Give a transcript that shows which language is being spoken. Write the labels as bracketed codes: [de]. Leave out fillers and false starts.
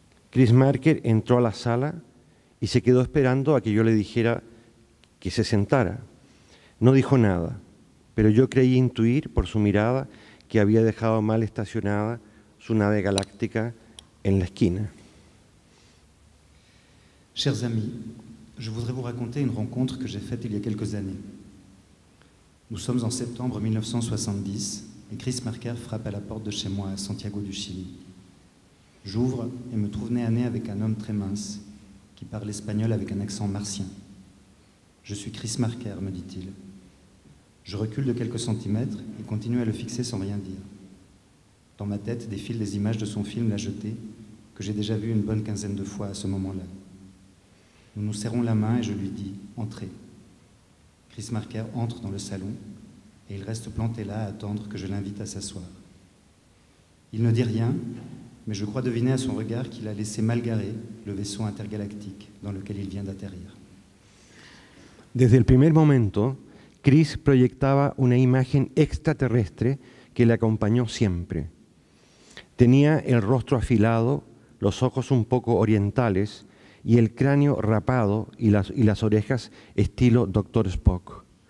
[es] Chris Marker entró a la sala y se quedó esperando a que yo le dijera que se sentara. No dijo nada, pero yo creí intuir por su mirada que había dejado mal estacionada su nave galáctica en la esquina. [fr] Chers amis, je voudrais vous raconter une rencontre que j'ai faite il y a quelques années. Nous sommes en septembre 1970 et Chris Marker frappe à la porte de chez moi à Santiago du Chili. J'ouvre et me trouve nez à nez avec un homme très mince qui parle espagnol avec un accent martien. « Je suis Chris Marker », me dit-il. Je recule de quelques centimètres et continue à le fixer sans rien dire. Dans ma tête défilent les images de son film La Jetée, que j'ai déjà vu une bonne quinzaine de fois à ce moment-là. Nous nous serrons la main et je lui dis « Entrez ». Chris Marker entre dans le salon et il reste planté là à attendre que je l'invite à s'asseoir. Il ne dit rien, mais je crois deviner à son regard qu'il a laissé mal garé le vaisseau intergalactique dans lequel il vient d'atterrir. [es] Desde el primer momento, Chris proyectaba una imagen extraterrestre que le acompañó siempre. Tenía el rostro afilado, los ojos un poco orientales y el cráneo rapado y las orejas estilo Dr. Spock.